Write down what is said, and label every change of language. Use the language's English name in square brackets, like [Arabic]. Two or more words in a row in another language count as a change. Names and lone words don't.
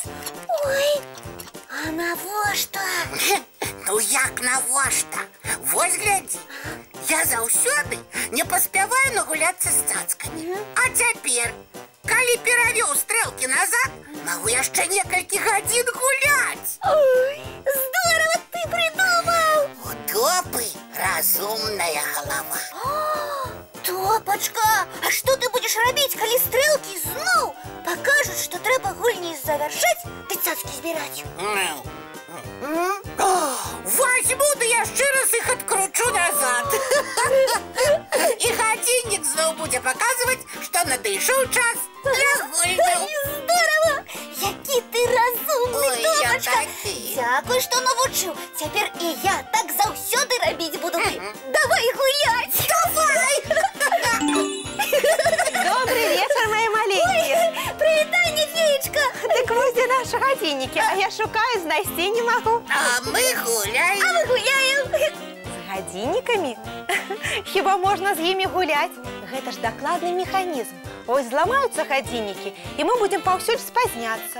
[Belarusian] Ой, а навошта? Ну як навошта? Вось глядзі. Я заўсёды не паспяваю нагуляцца з цацкамі. А цяпер, калі перавёў стрэлкі назад, магу яшчэ некалькі гадзін гуляць. [Russian] Ой, здорово ты придумал! [Belarusian] У Топы разумная голова. Топочка, а што ты будзеш рабіць, калі стрэлкі зноў пакажуць, што трэба гульні завяршаць ды цацкі збіраць? Возьму, да яшчэ раз іх адкручу назад. І гадзіннік зноў будзе паказваць, што надышоў час для гульняў. Здорово! Які ты разумны, Ой, я Топочка! такі. Дзякуй, што навучыў. Цяпер і я так заўсёды рабіць буду. Давай гуляць! Давай! [Russian] Добрый вечер, мои маленькие. [Belarusian] Прывітанне, феечка! Так вось дзе нашы гадзіннікі, а я шукаю, знайсці не магу. А мы гуляем. Мы гуляем! З гадзіннікамі? Хіба можна з імі гуляць? Гэта ж дакладны механізм. Ось зламаюцца гадзіннікі, і мы будзем паўсюль спазняцца.